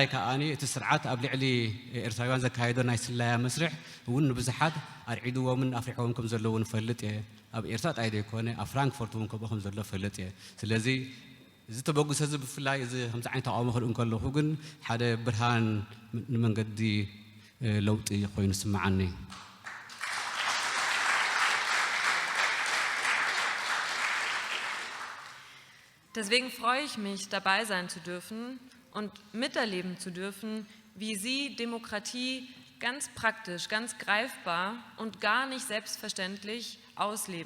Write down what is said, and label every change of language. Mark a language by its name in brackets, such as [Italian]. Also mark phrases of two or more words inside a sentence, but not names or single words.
[Tigrinya] ከዓኒ እቲ ስርዓት ኣብ ልዕሊ ኤርትራውያን ዘካየዶ ናይ ስላያ መስርሕ እውን ንብዙሓት ኣርዒድዎምን ኣፍሪሖዎም ከም ዘለዉ ንፈልጥ እየ ኣብ ኤርትራ ጣይ ዘይኮነ ኣብ ፍራንክፈርት እውን ከምኡ ከም ዘሎ ፈልጥ እየ ስለዚ እዚ ተበግሶ እዚ ብፍላይ እዚ ከምዚ ዓይነት ተቃውሞ ክርኢ ከለኹ ግን ሓደ ብርሃን ንመንገዲ ለውጢ ኮይኑ ስምዓኒ [German] Deswegen freue ich mich, dabei sein zu dürfen und miterleben zu dürfen, wie Sie Demokratie ganz praktisch, ganz greifbar und gar nicht selbstverständlich ausleben.